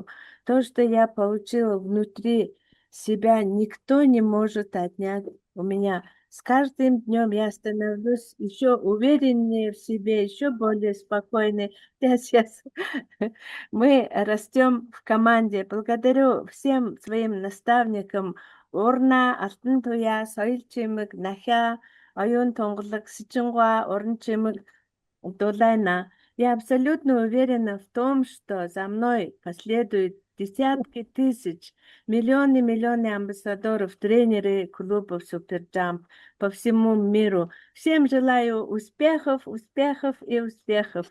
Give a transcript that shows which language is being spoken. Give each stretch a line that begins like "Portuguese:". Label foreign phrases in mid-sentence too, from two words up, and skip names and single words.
Russian: То, что я получила внутри себя, никто не может отнять у меня. С каждым днем я становлюсь еще увереннее в себе, еще более спокойной. Сейчас мы растем в команде. Благодарю всем своим наставникам Урна, Алтантуя, Соёлжмог, Нахиа, Оюун тонглог, Сэчингва, Уранчмог, Дулина. Я абсолютно уверена в том, что за мной последуют десятки тысяч, миллионы амбассадоров, тренеры клубов Суперджамп по всему миру. Всем желаю успехов, успехов и успехов.